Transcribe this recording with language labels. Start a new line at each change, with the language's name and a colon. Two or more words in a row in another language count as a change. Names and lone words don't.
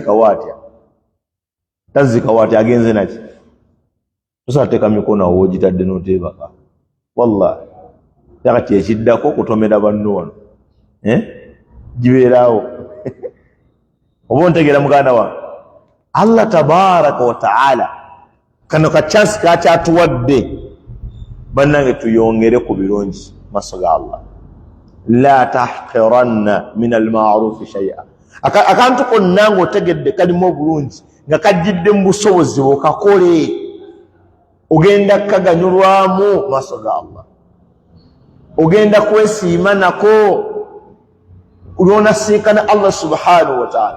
Ganda: atya agenze naki tosateeka mikono awo ogitadde n'oteebaka wallahi yakati ekiddako kutomera banno wano gibeeraawo oba ontegeera muganda wange.
Arabic: الله تبارك وتعالى
Ganda: kano kachansi kakyatuwadde bannange tuyongere ku birungi maaso ga Allah.
Arabic: لا تحقرن من المعروف شيئا,
Ganda: akantu konna ng'otegedde kalimu obulungi nga kajjidde mu busobozi bwokakole ogenda kaganyulwamu maaso ga Allah, ogenda kwesiima nako olw'onasinkana
Arabic: الله سبحانه وتعالى.